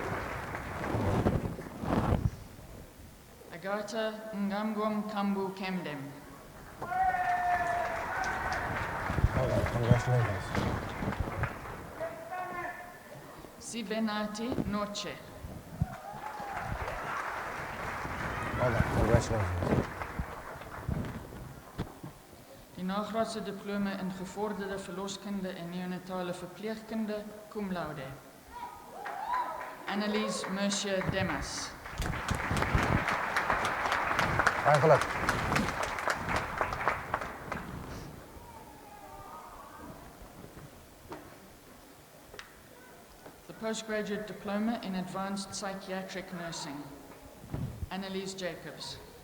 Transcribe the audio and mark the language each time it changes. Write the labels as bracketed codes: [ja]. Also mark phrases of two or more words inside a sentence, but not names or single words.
[en] Agatha Ngamgom Kambu Kemdem. Well done. Congratulations. Sibenati Noche. Well done. Congratulations. [af] Die nagraadse diploma in gevorderde verloskunde en neonatale verpleegkunde, cum laude. Annelies Mercier Demas. Geluk. [en] The postgraduate diploma in advanced psychiatric nursing, Annalise Jacobs.